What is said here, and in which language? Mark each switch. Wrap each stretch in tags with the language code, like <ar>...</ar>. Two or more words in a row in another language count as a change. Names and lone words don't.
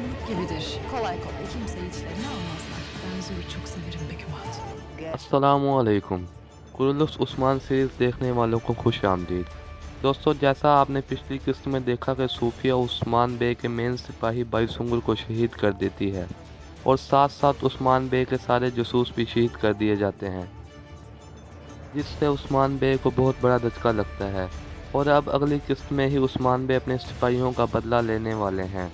<tr>gibidir. Kolay kolay kimseyi içlerine almazlar. Ben Zül'ü çok severim Begüm Hatun.</tr> <hi>अस्सलामुअलैकुम। कुरुलुस उस्मान सीरीज़ देखने वालों को खुश आमदीद। दोस्तों, जैसा आपने पिछली किस्त में देखा कि सूफिया उस्मान बे के मेन सिपाही बाईसुंगुर को शहीद कर देती है और साथ साथ उस्मान बे के सारे जासूस भी शहीद कर दिए जाते हैं, जिससे उस्मान बे को बहुत बड़ा धचका लगता है और अब अगली किस्त में ही उस्मान बे अपने सिपाहियों का बदला लेने वाले हैं।</hi>